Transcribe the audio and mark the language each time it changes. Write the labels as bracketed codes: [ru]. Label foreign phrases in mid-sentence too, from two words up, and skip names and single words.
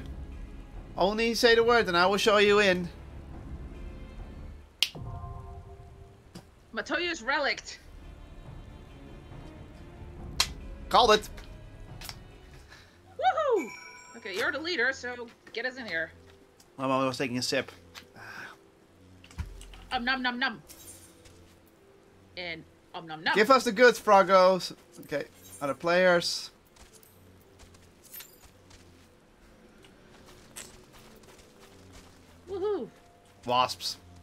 [en] Only say the word and I will show you in. Matoya's relict. Called it. Woohoo! Okay, you're the leader, so get us in here. I was taking a sip. Nom nom nom. And nom nom. Give us the goods, Frogos. Okay, other players. Woohoo! Wasps.